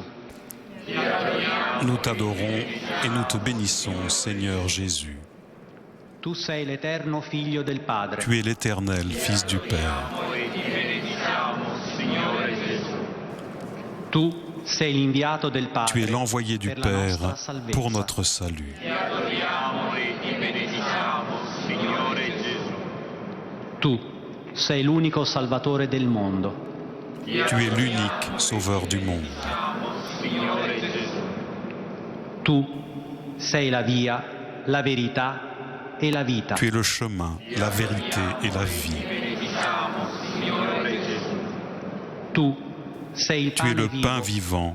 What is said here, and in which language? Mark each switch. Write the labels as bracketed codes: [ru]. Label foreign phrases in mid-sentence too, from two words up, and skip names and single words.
[fr] Nous t'adorons et nous te bénissons, Seigneur Jésus. [it] Tu sei l'eterno Figlio del Padre. [fr] Tu es l'éternel Fils du Père. [it] Tu sei l'inviato del Padre. [fr] Tu es l'envoyé du Père pour notre salut. [it] Tu sei l'unico Salvatore del mondo. [fr] Tu es l'unique Sauveur du monde. [it] Tu sei la via, la verità e la vita. [fr] Tu es le chemin, la vérité et la vie. [it] Tu sei il [fr] Tu es le pain vivant